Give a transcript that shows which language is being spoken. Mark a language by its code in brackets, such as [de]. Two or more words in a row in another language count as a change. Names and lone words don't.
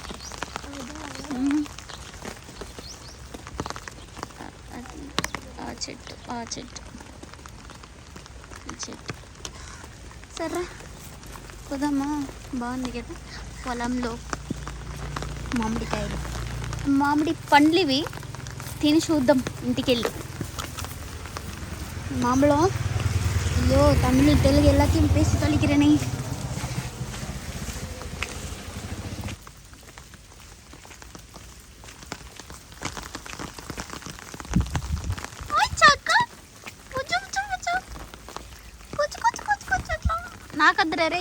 [te] ఆ చెట్టు సరే పోదామా? బాగుంది కదా పొలంలో మామిడికాయలు, మామిడి పండ్లు ఇవి. తిని చూద్దాం ఇంటికెళ్ళి. [ta] மாம்பழம். ஐயோ, தமிழ் தெலுங்கு எல்லாத்தையும் பேசி தொலைக்கிறேனே. [te] నాకద్దరే రే.